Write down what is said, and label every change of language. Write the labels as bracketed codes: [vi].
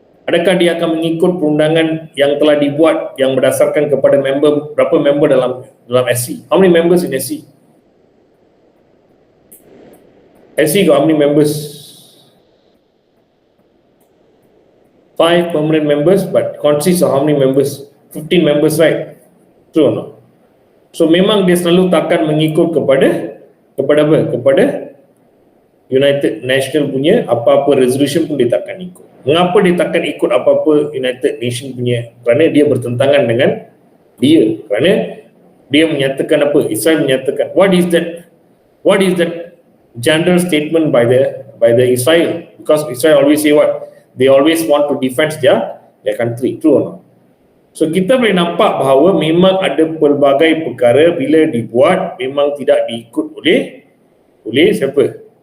[ms] Adakah dia akan mengikut perundangan yang telah dibuat yang berdasarkan kepada member, berapa member dalam SC? [en] How many members in SC? SC got how many members? 5 permanent members, but consists of how many members? 15 members, right? True or not? [ms] So memang dia selalu takkan mengikut kepada apa? Kepada United Nations punya apa-apa resolution pun dia takkan ikut. Mengapa dia takkan ikut apa-apa United Nations punya? Kerana dia bertentangan dengan dia. Kerana dia menyatakan apa? Israel menyatakan [en] what is that general statement by the Israel? Because Israel always say what? They always want to defend their country. True or not? [ms] So kita boleh nampak bahawa memang ada pelbagai perkara bila dibuat memang tidak diikut oleh siapa?